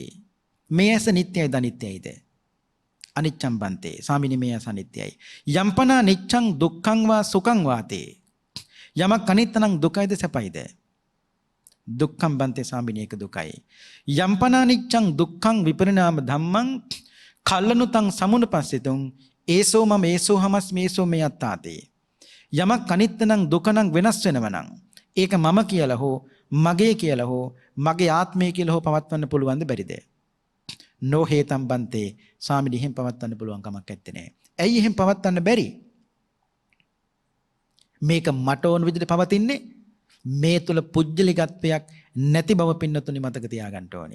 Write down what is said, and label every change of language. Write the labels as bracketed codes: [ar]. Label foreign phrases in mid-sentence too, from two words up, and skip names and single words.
[si] මේ ඇස නිට්ටයයිද අනිත්‍යයිද? [pi] අනිච්ඡං බන්තේ. [si] ස්වාමිනී මේ ඇස අනිත්‍යයි. [pi] යම්පනා නිච්ඡං දුක්ඛං වා සුඛං වාතේ. [si] යමක් අනිත්‍ය නම් දුකයිද සැපයිද? [pi] දුක්ඛං බන්තේ. [si] ස්වාමිනී ඒක දුකයි. [pi] යම්පනා නිච්ඡං දුක්ඛං විපරිණාම ධම්මං කල්ලනුතං සමුනුපස්සිතුං ඒසෝ මම ඒසෝ හමස් මේසෝ මේ අත්තාතේ. [si] යමක් අනිත්‍ය නම් දුක නම් වෙනස් වෙනව නම් ඒක මම කියලා හෝ මගේ කියලා හෝ මගේ ආත්මය කියලා හෝ පවත්වන්න පුළුවන්ද බැරිද? [pi] නෝ හේතම් බන්තේ. [si] ස්වාමිනී එහෙම පවත්වන්න පුළුවන් කමක් නැත්තේ නෑ. ඇයි එහෙම පවත්වන්න බැරි? මේක මට ඕන විදිහට පවතින්නේ මේ තුල පුජ්‍යලිකත්වයක් නැති බව පින්නතුනි මතක තියාගන්න ඕනේ.